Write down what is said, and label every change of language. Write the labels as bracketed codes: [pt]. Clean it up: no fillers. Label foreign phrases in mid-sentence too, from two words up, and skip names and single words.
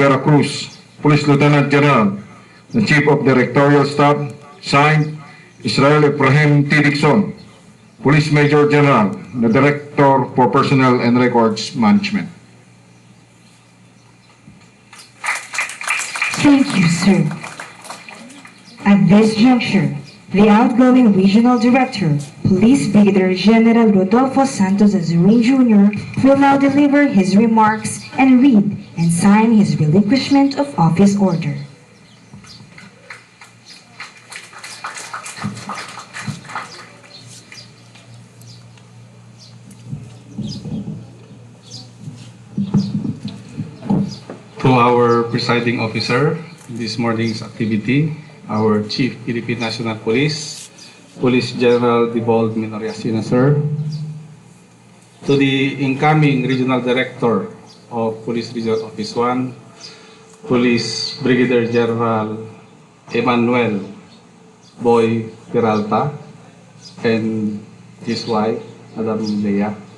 [en] Veracruz, Police Lieutenant General, the Chief of Directorial Staff, signed, Israel Ibrahim T. Dixon, Police Major General, the Director for Personnel and Records Management. Thank you, sir. At this juncture, the outgoing Regional Director, Police Brigadier General Rodolfo Santos Azurin Jr. will now deliver his remarks and read and sign his relinquishment of office order. To our presiding officer, this morning's activity, our Chief Philippine National Police, Police General Dibald Minoriasina, sir. To the incoming Regional Director of Police Regional Office 1, Police Brigadier General EMMANUEL Boy PERALTA, and his wife, Madam Leia.